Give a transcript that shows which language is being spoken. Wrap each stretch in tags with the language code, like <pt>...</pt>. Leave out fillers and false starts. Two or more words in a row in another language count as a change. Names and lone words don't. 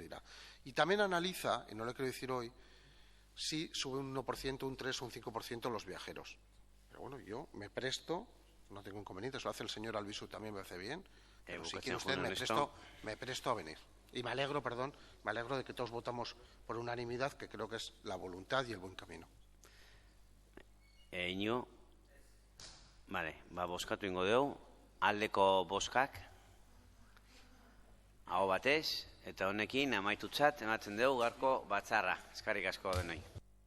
<es>Y también analiza, y no le quiero decir hoy, si sube un 1%, un 3, un 5% los viajeros. Pero bueno, yo me presto, no tengo inconvenientes, lo hace el señor Albizu, también me hace bien, pero si quiere usted me presto a venir. Y me alegro de que todos votamos por unanimidad, que creo que es la voluntad y el buen camino.</es> <eu>Iñigo, vale, bozkatu ingo dugu, aldeko bozkak, aho batez, eta honekin amaitutzat ematen dugu gaurko batzarra. Eskerrik asko denoi.</eu>